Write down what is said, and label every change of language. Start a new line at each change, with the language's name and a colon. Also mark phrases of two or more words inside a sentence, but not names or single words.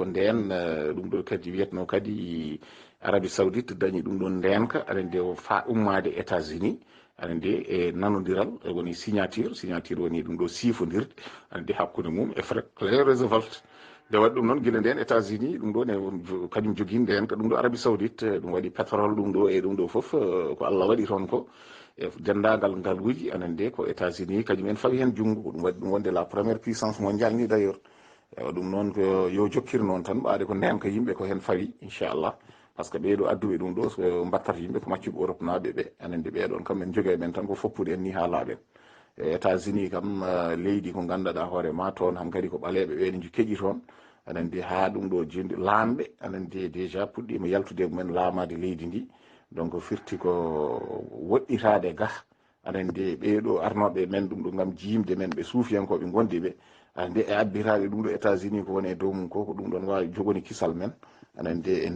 Fula: nden ɗum ɗo kadi wiyetno kadi Arabie Saoudite dañi ɗum ɗon ndenka anen de fa ummade États-Unis anen de e nanodiral woni signature woni ɗum ɗo sifodirde anen de hakkude mum e Frère Roosevelt nde waɗi ɗum noon guila nden États-Unis ɗum ɗo ne kañum jogui nden ko ɗum ɗo Arabie Saoudite ɗum waɗi pétrole ɗum ɗo e ɗum ɗo foof ko Allah waɗi toon ko e dendagal ngaluji anen de ko États-Unis kañum en fawi hen junggo ko ɗum waɗi ɗum wonde
French: la première puissance mondiale
Fula: ni
French: d' ailleurs
Fula: ɗum noon ko yo jokkir noon tan ɓaade ko nden ko yimɓe ko hen fawi inchallah
French: par ce que
Fula: ɓeeɗo adduɓe ɗum ɗo so mbattata yimɓe ko maccuɓe Europe naaɓe ɓe anen de ɓeɗon kam en jogui men tan ko foppude en ni ha laaɓen États-Unis kam leydi ko ganduɗa hoore ma toon han kadi ko ɓaleɓe ɓeɗo keƴi toon anen de ha ɗum ɗo jindi laamɓe anen de déjà puɗɗima yaltude mumen laamade leydi ndi donc firti ko woɗɗitade ga anen de ɓeeɗo arnoɓe men ɗum ɗo gam jimde men ɓe suufiyankoɓe gondi ɓe ande e abbiraɓe ɗum ɗo États-Unis ko woni e dow mum ko ɗum ɗon wawi jogoni kisal men anen de e